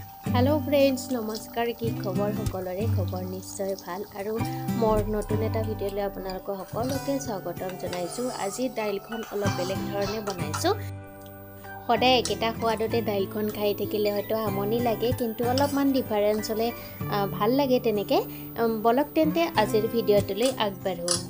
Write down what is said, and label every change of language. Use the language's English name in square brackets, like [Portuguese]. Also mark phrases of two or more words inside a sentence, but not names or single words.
[English] hello friends [Assamese] নমস্কাৰ কি খবৰ সকলোৰে খবৰ নিশ্চয় ভাল আৰু মোৰ নতুন এটা ভিডিঅ'লৈ আপোনালোকক সকলোকে স্বাগতম জনাইছো। আজি দাইলখন অলপ বেলেগ ধৰণে বনাইছো। সদায় একেটা সোৱাদতে দাইলখন খাই থাকিলে হয়তো আমনি লাগে, কিন্তু অলপমান ডিফাৰেন্স হলে ভাল লাগে। তেনেকে বলক তেন্তে আজিৰ ভিডিঅ'টোলৈ আগবাঢ়ো।